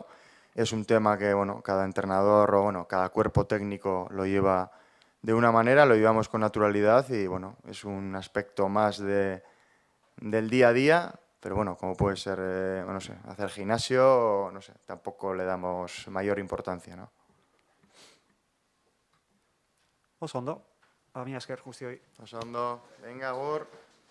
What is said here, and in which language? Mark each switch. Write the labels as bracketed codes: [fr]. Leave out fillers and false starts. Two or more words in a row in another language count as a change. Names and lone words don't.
[es] Es un tema que bueno, cada entrenador o bueno, cada cuerpo técnico lo lleva de una manera, lo llevamos con naturalidad y bueno, es un aspecto más del día a día, pero bueno, como puede ser, no sé, hacer gimnasio, no sé, tampoco le damos mayor importancia, ¿no? [eu] Oso ondo, mila esker guztioi. Oso ondo, venga, Agur.